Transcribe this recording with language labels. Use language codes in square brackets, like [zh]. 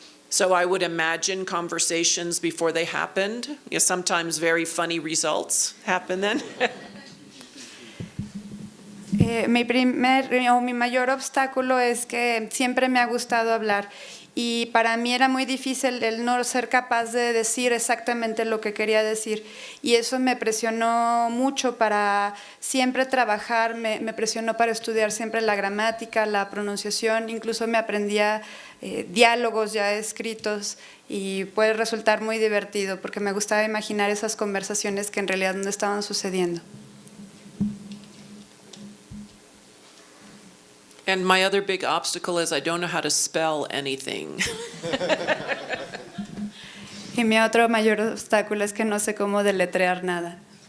[en] So I would imagine conversations before they happened. Sometimes very funny results happen then. [es] Mi mayor obstáculo es que siempre me ha gustado hablar y para mí era muy difícil el no ser capaz de decir exactamente lo que quería decir, y eso me presionó mucho para siempre trabajar, me presionó para estudiar siempre la gramática, la pronunciación, incluso me aprendía diálogos ya escritos, y puede resultar muy divertido porque me gustaba imaginar esas conversaciones que en realidad no estaban sucediendo. [en] And my other big obstacle is I don't know how to spell anything. [es] Y mi otro mayor obstáculo es que no sé cómo deletrear nada.